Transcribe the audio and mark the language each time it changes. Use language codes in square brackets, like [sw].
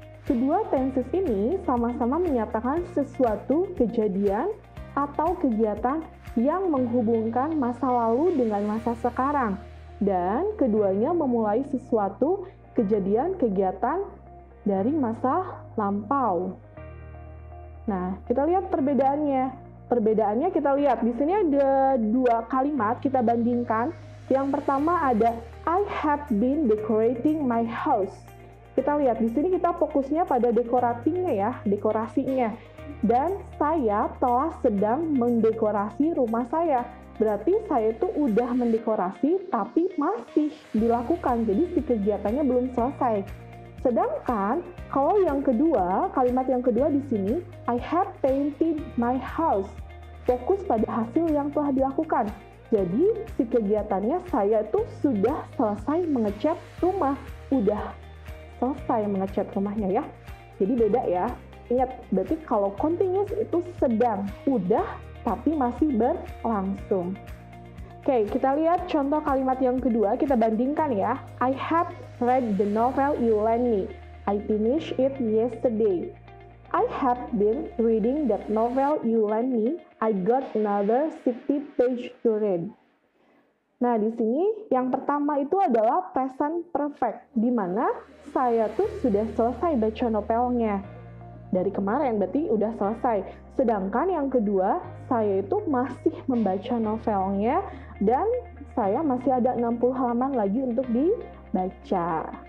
[id] Kedua tenses ini sama-sama menyatakan sesuatu kejadian atau kegiatan yang menghubungkan masa lalu dengan masa sekarang. Dan keduanya memulai sesuatu kejadian kegiatan dari masa lampau. Nah, kita lihat perbedaannya. Perbedaannya kita lihat di sini ada dua kalimat kita bandingkan. Yang pertama ada [en] I have been decorating my house. [id] Kita lihat di sini kita fokusnya pada dekorasinya ya, dekorasinya. Dan saya telah sedang mendekorasi rumah saya. Berarti saya itu udah mendekorasi tapi masih dilakukan. Jadi si kegiatannya belum selesai. Sedangkan kalau yang kedua, kalimat yang kedua di sini, [en] I have painted my house. [id] Fokus pada hasil yang telah dilakukan. Jadi si kegiatannya saya itu sudah selesai mengecat rumah. Udah selesai mengecat rumahnya ya. Jadi beda ya. Ingat, berarti kalau continuous itu sedang, udah, tapi masih berlangsung. Oke, kita lihat contoh kalimat yang kedua, kita bandingkan ya. [en] I have read the novel you lent me. I finished it yesterday. I have been reading that novel you lent me. I got another 60 page to read. [id] Nah, di sini yang pertama itu adalah present perfect, di mana saya tuh sudah selesai baca novelnya. Dari kemarin, berarti udah selesai. Sedangkan yang kedua, saya itu masih membaca novelnya dan saya masih ada 60 halaman lagi untuk dibaca.